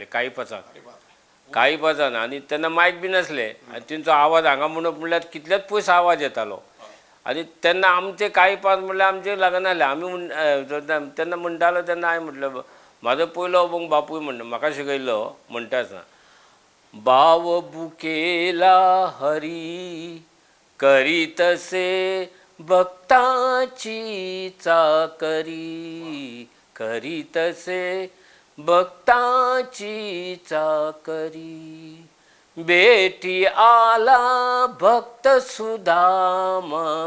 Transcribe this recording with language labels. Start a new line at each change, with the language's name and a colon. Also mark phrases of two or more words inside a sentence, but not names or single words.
Konkani: काळी पाचान आनी तेन्ना मायक बी नासले आनी तेंचो आवाज हांगा म्हणल्यार कितलेच पयस आवाज येतालो. आनी तेन्ना आमचे काळी पाच म्हणल्यार आमचे लागनासले. आमी तेन्ना म्हणटालो तेन्ना हांवें म्हटलें म्हाजो पयलो अभंग बापूय म्हाका शिकयल्लो म्हणटा आसतना
Marathi: भाव बुकेला हरी करी तसे भक्ताची चाकरी करी तसे भक्ताची चाकरी बेटी आला भक्त सुदामा